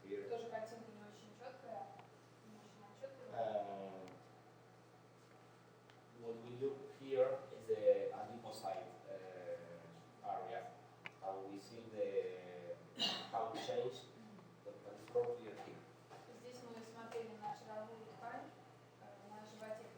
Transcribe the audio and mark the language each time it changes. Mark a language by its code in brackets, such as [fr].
[ru] Тоже картинка не очень четкая, не очень отчетливая. [en] What we look here is the adipocyte area, and we see how it changed, but it's not clear here. [ru] Здесь мы смотрели на жировую ткань, на животе